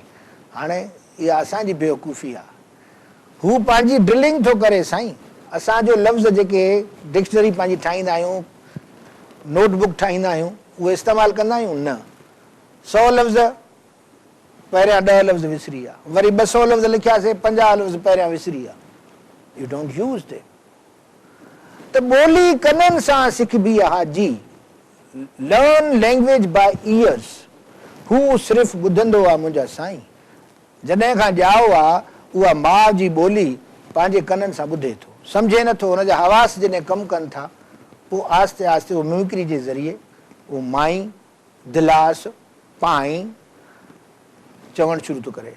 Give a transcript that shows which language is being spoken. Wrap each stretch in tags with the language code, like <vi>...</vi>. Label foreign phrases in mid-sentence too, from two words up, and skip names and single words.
<sd>हाणे इहा असांजी बेवकूफ़ी आहे। हू पंहिंजी ड्रिलिंग थो करे साईं। असांजो लफ़्ज़ जेके डिक्शनरी पंहिंजी ठाहींदा आहियूं, नोटबुक ठाहींदा आहियूं, उहे इस्तेमालु कंदा आहियूं न। 100 लफ़्ज़ पहिरियां 10 लफ़्ज़ विसरी विया, वरी 200 लफ़्ज़ लिखियासीं, 50 लफ़्ज़ पहिरियां विसरी विया।</sd> <en>you don't use they.</en> <sd>त ॿोली कननि सां सिखबी आहे जी.</sd> <en>learn language by ears.</en> <sd>हू सिर्फ़ु ॿुधंदो आहे मुंहिंजा साईं. जॾहिं खां ॼाओ आहे उहा माउ जी ॿोली पंहिंजे कननि सां ॿुधे थो, सम्झे नथो. हुनजा हवास जॾहिं कमु कनि था पोइ आहिस्ते आहिस्ते उहो मिमिक्री जे ज़रिए उहो माई, दिलास, पाई चवणु शुरू थो करे.</sd>